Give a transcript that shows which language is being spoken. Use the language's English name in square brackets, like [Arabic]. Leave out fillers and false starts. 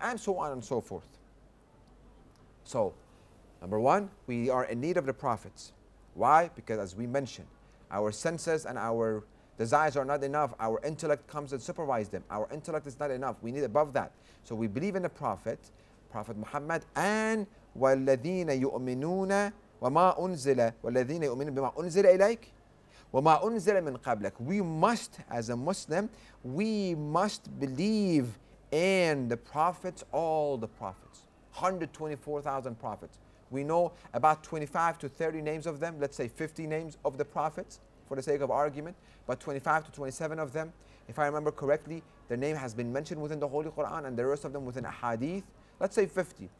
[English] And so on and so forth. So, number one, we are in need of the prophets. Why? Because as we mentioned, our senses and our desires are not enough. Our intellect comes and supervises them. Our intellect is not enough. We need above that. So we believe in the Prophet, Prophet Muhammad, and [Arabic] وَالَّذِينَ يُؤْمِنُونَ وما أنزل والذين يؤمنون بما أنزل إليك وما أنزل من قبلك. [English] We must, as a Muslim, we must believe in the prophets, all the prophets, 124,000 prophets. We know about 25 to 30 names of them, let's say 50 names of the prophets for the sake of argument, but 25 to 27 of them, if I remember correctly, their name has been mentioned within the Holy Quran and the rest of them within a hadith. Let's say 50.